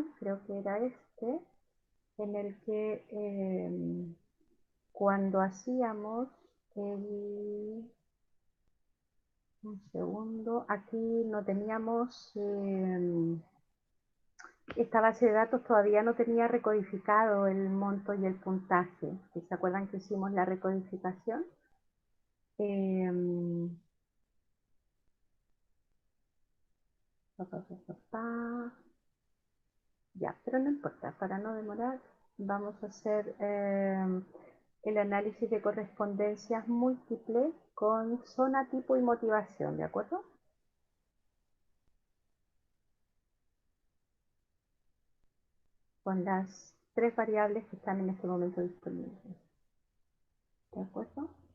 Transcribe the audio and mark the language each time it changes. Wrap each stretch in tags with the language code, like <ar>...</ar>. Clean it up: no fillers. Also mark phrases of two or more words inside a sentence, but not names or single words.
<es>Creo que era este, en el que cuando hacíamos el... Un segundo, aquí no teníamos... esta base de datos todavía no tenía recodificado el monto y el puntaje. ¿Se acuerdan que hicimos la recodificación? Eh, pa, pa, pa, pa, pa. Ya, pero no importa, para no demorar, vamos a hacer el análisis de correspondencias múltiples con zona, tipo y motivación, ¿de acuerdo? Con las tres variables que están en este momento disponibles, ¿de acuerdo?</es>